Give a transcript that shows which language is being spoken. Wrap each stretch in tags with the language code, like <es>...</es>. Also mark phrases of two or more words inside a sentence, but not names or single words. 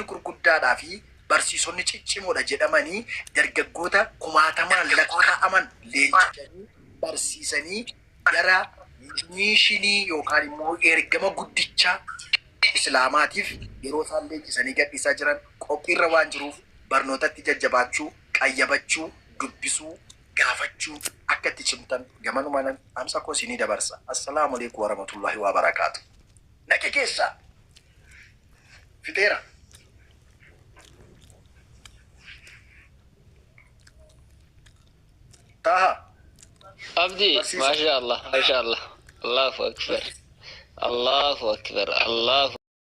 <om>gurguddaadhaa fi barsiisonni ciccimoodha jedhamanii dargaggoota kumaatamaan lakkaa'aman leenjisanii barsiisanii gara mishinii yookaan immoo ergama guddicha Islaamaatiif yeroo isaan leenjisanii gadhiisaa jiran qophiirra waan jiruuf barnootatti jajjabaachuu, qayyabachuu, dubbisuu, gaafachuu akka itti cimtan gamanumaan amsa koo isinii dabarsa.</om> <ar>السلام عليكم ورحمة الله وبركاته.</ar> <om>Naqe keessa fixeera. Taha.</om> <ar>Abdi, ما شاء الله ما شاء الله. الله أكبر الله أكبر الله</ar>